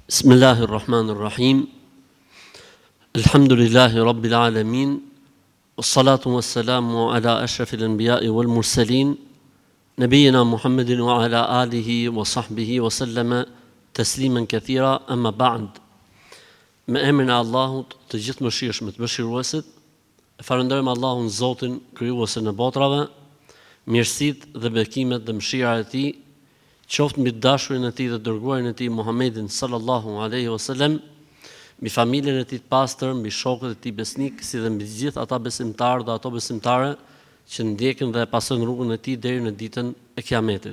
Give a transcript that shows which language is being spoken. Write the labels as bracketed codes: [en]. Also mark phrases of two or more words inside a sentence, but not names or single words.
[ar] بسم الله الرحمن الرحيم الحمد لله رب العالمين والصلاة والسلام على أشرف الأنبياء والمرسلين نبينا محمد وعلى آله وصحبه وسلم تسليما كثيرا أما [sq] بعد me emrin e Allahut të gjithë mëshirshëm të mëshiruesit, falenderojmë Allahun Zotin krijuesin e botrave, mirësitë dhe bekimet dhe mëshirat e tij qoftë mbi dashurin e tij dhe dërguarin e tij Muhammedin [ar] صلى الله عليه وسلم, [sq] mbi familjen e tij të pastër, mbi shokët e tij besnik, si dhe mbi të gjithë ata besimtarë dhe ato besimtare që ndjekin dhe pasojnë rrugën e tij deri në ditën e Kiametit.